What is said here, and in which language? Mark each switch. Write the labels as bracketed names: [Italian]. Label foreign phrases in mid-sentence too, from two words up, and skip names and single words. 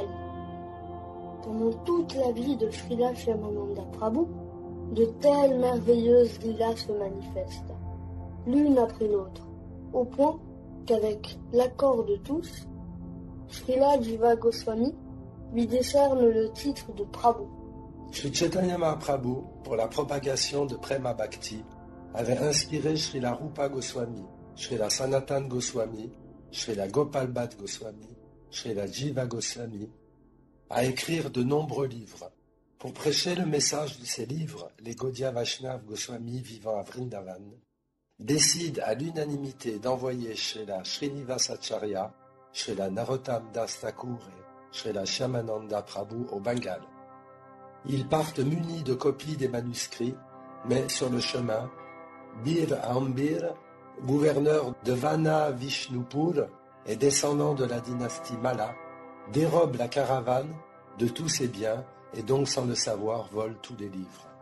[French] Pendant toute la vie de Srila Shyamananda Prabhu, de telles merveilleuses lilas se manifestent, l'une après l'autre, au point qu'avec l'accord de tous, Srila Jiva Goswami lui décerne le titre de Prabhu. Sri Chaitanya Mahaprabhu, pour la propagation de Prema Bhakti, avait inspiré Srila Rupa Goswami, Srila Sanatan Goswami, Srila Gopal Bhatt Goswami, Srila Jiva Goswami, à écrire de nombreux livres. Pour prêcher le message de ces livres, les Gaudiya Vaishnav Goswami vivant à Vrindavan décident à l'unanimité d'envoyer Srila Srinivasacharya, Srila Narottam Das Thakur et Srila Shyamananda Prabhu au Bengale. Ils partent munis de copies des manuscrits, mais sur le chemin, Bir Ambir, gouverneur de Vana Vishnupur et descendant de la dynastie Malla, dérobe la caravane de tous ses biens et donc sans le savoir vole tous les livres.